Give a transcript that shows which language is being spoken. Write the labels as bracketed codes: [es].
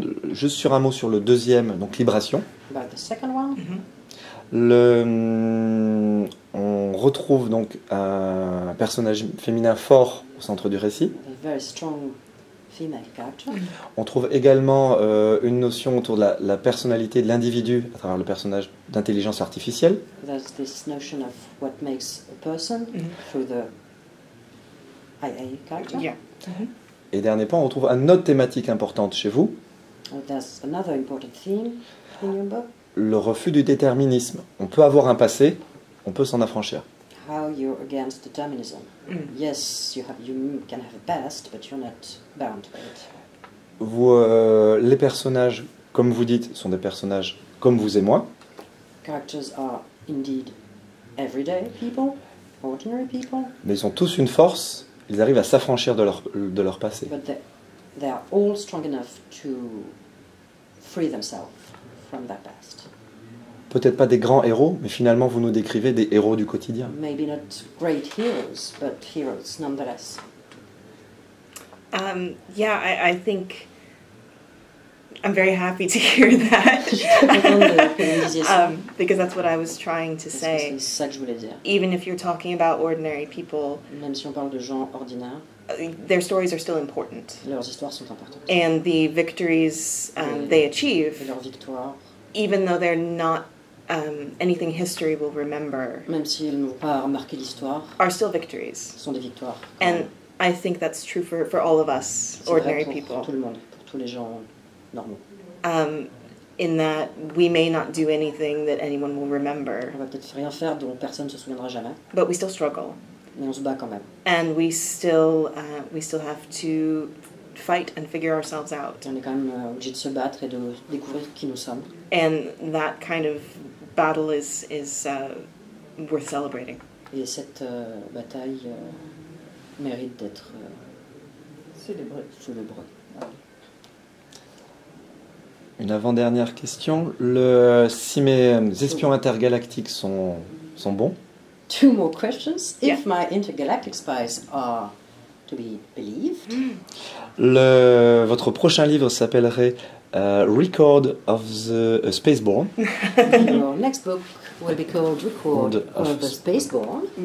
[fr] Juste sur un mot sur le deuxième, donc Libration. [en] About the second one, [fr] On retrouve donc un personnage féminin fort au centre du récit. [en] a very strong female character. [fr] On trouve également une notion autour de la personnalité de l'individu à travers le personnage d'intelligence artificielle. [en] There's this notion of what makes a person through the IA character. Yeah. [fr] Et dernier point, on retrouve une autre thématique importante chez vous, [en] There's another important theme in your book. [fr] le refus du déterminisme. On peut avoir un passé, on peut s'en affranchir. [en] How you're against determinism. Yes, you can have a past, but you're not bound by it. [fr] Les personnages, comme vous dites, sont des personnages comme vous et moi. [en] Characters are indeed everyday people, ordinary people, [fr] Mais ils ont tous une force, ils arrivent à s'affranchir de leur passé. [en] but they are all strong enough to free themselves from that past. [fr] Peut-être pas des grands héros, mais finalement vous nous décrivez des héros du quotidien. [en] Maybe not great heroes, but heroes nonetheless. Yeah, I think I'm very happy to hear that. [fr] Je suis très contente que vous me disiez ça. [en] Because that's what I was trying to [fr] Parce que [en] say. [fr] c'est ça que je voulais dire. [en] Even if you're talking about ordinary people, [fr] Même si on parle de gens ordinaires, [en] their stories are still important. [fr] leurs histoires sont importantes. [en] And the victories they [fr] Et [en] achieve, [fr] leurs victoires, [en] even though they're not anything history will remember, [fr] même si elles n'ont pas remarqué l'histoire, [en] are still victories. [fr] sont des victoires. [en] And I think that's true for all of us, [fr] C'est vrai [en] ordinary [fr] pour [en] people. [fr] tout le monde, pour tous les gens normaux. [en] In that we may not do anything that anyone will remember, [fr] On va peut-être rien faire dont personne ne se souviendra jamais, [en] but we still struggle. [fr] mais on se bat quand même. [en] And we still have to fight and figure ourselves out. [fr] On est quand même obligé de se battre et de découvrir qui nous sommes. [en] And that kind of battle is worth celebrating. [fr] Et cette bataille mérite d'être Célébré. célébrée. Une avant-dernière question. Si mes espions intergalactiques sont bons, [en] Two more questions. Yeah. If my intergalactic spies are to be believed, [fr] votre prochain livre s'appellerait Record of the Spaceborne. [en] your next book will be called Record of the Spaceborne.